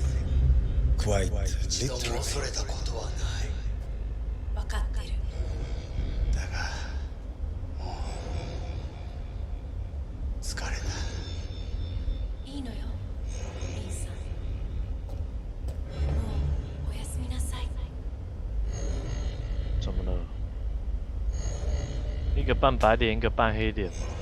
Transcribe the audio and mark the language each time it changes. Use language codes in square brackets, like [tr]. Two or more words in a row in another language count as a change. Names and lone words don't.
[en] Quite literally. [ja] 分かってる。だが、もう疲れた。いいのよ、リンさん。もうおやすみなさい。 [zh] 怎么了？一个半白脸，一个半黑脸。